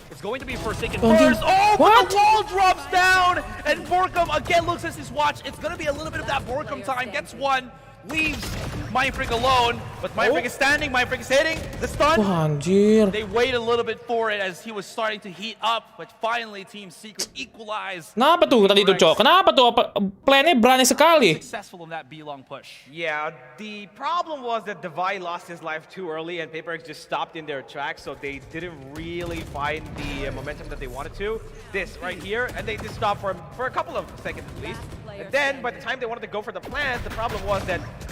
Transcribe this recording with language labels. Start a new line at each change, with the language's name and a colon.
English: It's going to be Forsaken first. Oh, but the wall drops down, and Borkum again looks at his watch. It's gonna be a little bit of that Borkum time. Gets one, leaves Mindfreak alone, but Mindfreak is standing. Mindfreak is hitting the stun.
Indonesian: Anjir.
English: They wait a little bit for it as he was starting to heat up, but finally Team Secret equalized.
Indonesian: Kenapa tuh tadi itu cok? Kenapa tuh plannya berani sekali?
English: Successful in that B-long push. Yeah, the problem was that Devi lost his life too early, and Paperrex just stopped in their tracks, so they didn't really find the momentum that they wanted to. This right here, and they just stopped for a couple of seconds at least. And then by the time they wanted to go for the plant, the problem was that